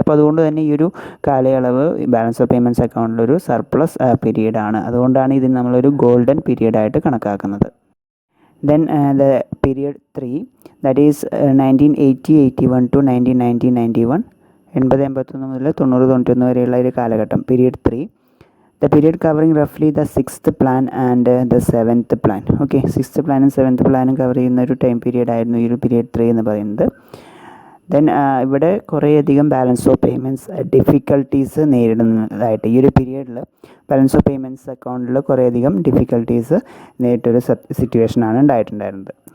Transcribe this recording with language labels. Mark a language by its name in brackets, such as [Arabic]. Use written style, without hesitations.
[Malayalam] അപ്പോൾ അതുകൊണ്ട് തന്നെ ഈ ഒരു കാലയളവ് ബാലൻസ് ഓഫ് പേയ്മെൻറ്റ്സ് അക്കൗണ്ടിലൊരു സർപ്ലസ് പീരീഡാണ്. അതുകൊണ്ടാണ് ഇതിന് നമ്മളൊരു ഗോൾഡൻ പീരീഡായിട്ട് കണക്കാക്കുന്നത്. [English] Then the period 3, that is 1980-81 to 1990-91, [Malayalam] 80-81 മുതൽ 90-91 വരെയുള്ള ഒരു കാലഘട്ടം, period 3. [English] The period covering roughly the 6th plan and the 7th plan. [Malayalam] Okay, 6th പ്ലാനും 7th പ്ലാനും കവർ ചെയ്യുന്ന ഒരു ടൈം പീരീഡ് ആയിരുന്നു ഈ ഒരു പീരീഡ് 3 എന്ന് പറയുന്നത്. ദെൻ ഇവിടെ കുറേയധികം ബാലൻസ് ഓഫ് പേയ്മെൻറ്റ്സ് ഡിഫിക്കൽട്ടീസ് നേരിടുന്നതായിട്ട് ഈ ഒരു പീരീഡിൽ ബാലൻസ് ഓഫ് പേയ്മെൻറ്റ്സ് അക്കൗണ്ടിൽ കുറേയധികം ഡിഫിക്കൽട്ടീസ് നേരിട്ടൊരു സിറ്റുവേഷനാണ് ഉണ്ടായിട്ടുണ്ടായിരുന്നത്.